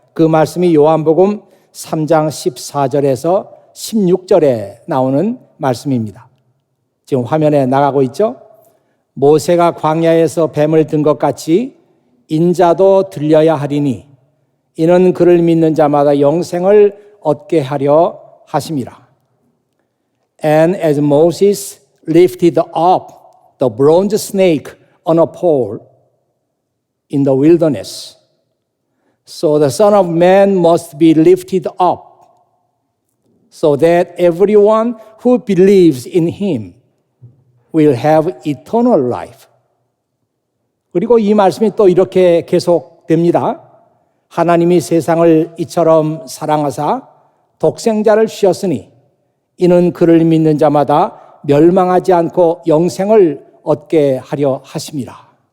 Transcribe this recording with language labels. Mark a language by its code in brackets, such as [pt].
[ko] 그 말씀이 요한복음 3장 14절에서 16절에 나오는 말씀입니다. 지금 화면에 나가고 있죠? 모세가 광야에서 뱀을 든 것 같이 인자도 들려야 하리니 이는 그를 믿는 자마다 영생을 얻게 하려 하심이라. [en] And as Moses lifted up the bronze snake on a pole in the wilderness, so the Son of Man must be lifted up, so that everyone who believes in him will have eternal life. [ko] 그리고 이 말씀이 또 이렇게 계속됩니다. 하나님이 세상을 이처럼 사랑하사 독생자를 주셨으니 이는 그를 믿는 자마다 멸망하지 않고 영생을 얻게 하려 하심이라.